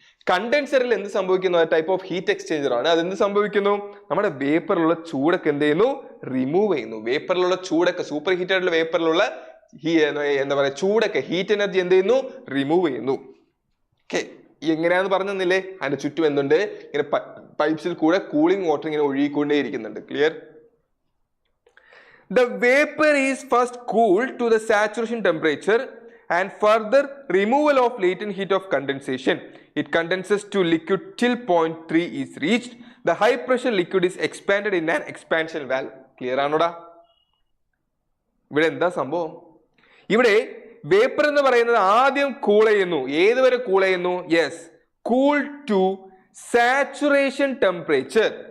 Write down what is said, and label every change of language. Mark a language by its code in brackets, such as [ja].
[ml] കണ്ടൻസറിൽ എന്ത് സംഭവിക്കുന്നു, type of heat exchanger ആണ്. അതെന്ത് സംഭവിക്കുന്നു, നമ്മുടെ വേപ്പറിലുള്ള ചൂടൊക്കെ എന്ത് ചെയ്യുന്നു, റിമൂവ് ചെയ്യുന്നു. വേപ്പറിലുള്ള ചൂടൊക്കെ, സൂപ്പർ ഹീറ്റഡ് ആയിട്ടുള്ള വേപ്പറിലുള്ള എന്താ പറയുക ചൂടൊക്കെ, ഹീറ്റ് എനർജി എന്ത് ചെയ്യുന്നു, റിമൂവ് ചെയ്യുന്നു. ഓക്കെ, എങ്ങനെയാന്ന് പറഞ്ഞു തന്നില്ലേ, അതിന്റെ ചുറ്റും എന്തുണ്ട്, ഇങ്ങനെ പൈപ്സിൽ കൂടെ കൂളിംഗ് വാട്ടർ ഇങ്ങനെ ഒഴുകിക്കൊണ്ടേ ഇരിക്കുന്നുണ്ട്. Clear? [en] The vapor is first cooled to the saturation temperature and further removal of latent heat of condensation. It condenses to liquid till 0.3 is reached. The high pressure liquid is expanded in an expansion valve. [ml] Clear ആണോടാ? ഇവിടെ എന്താ സംഭവം, ഇവിടെ vapour എന്ന് പറയുന്നത് ആദ്യം cool ചെയ്യുന്നു. ഏതുവരെ cool ചെയ്യുന്നു, yes, [en] Cool to saturation temperature.